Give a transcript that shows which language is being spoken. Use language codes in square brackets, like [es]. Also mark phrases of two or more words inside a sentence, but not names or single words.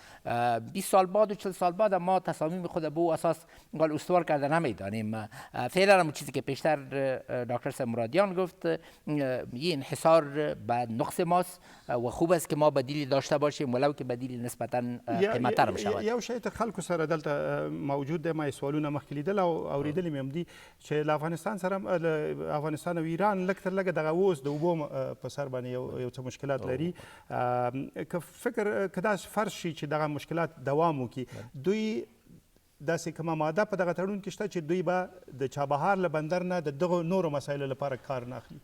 [fa] 20 سال بعد و 40 سال بعد ما تصامیم خود به او اساس استوار کرده نمیدانیم. فعلا هم چیزی که پیشتر دکتر صاحب مرادیان گفت، این انحصار به نقص ماست و خوب است که ما بدیلی داشته باشیم، ولو که بدیل نسبتا قیمت‌تر بشود. [ps] یو شی ته خلکو سره دلته موجود ده، ما سوالونه مخکې لیدل او اوریدلې مې هم دي چې له افغانستان سره افغانستان او ایران لږ تر لږه دغه اوس د اوبو په سر باندې یو څه مشکلات لري. که فکر که داسې فرض شي چې دغه مشکلات دوام وکړي، دوی داسې کومه ماده په دغه تړون کې شته چې دوی به د چابهار له بندر نه د دغو نورو مسایلو لپاره کار نه اخلي؟